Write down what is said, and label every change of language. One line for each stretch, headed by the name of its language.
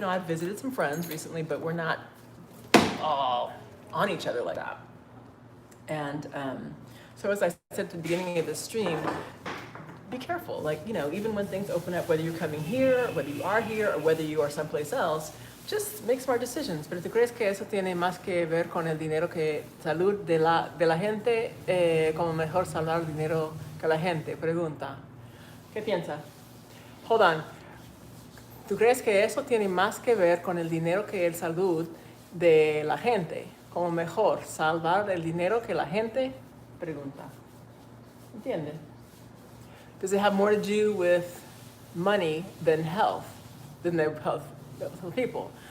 English: I've visited some friends recently, but we're not all on each other like that. And so as I said at the beginning of the stream, be careful. Like, even when things open up, whether you're coming here, whether you are here, or whether you are someplace else, just make smart decisions.
Spanish: Pero ¿tú crees que eso tiene más que ver con el dinero que salud de la gente? Como mejor salvar dinero que la gente? Pregunta. ¿Qué piensa?
English: Hold on.
Spanish: ¿Tú crees que eso tiene más que ver con el dinero que el salud de la gente? Como mejor salvar el dinero que la gente? Pregunta. ¿Entiende?
English: Does it have more to do with money than health, than their health of people?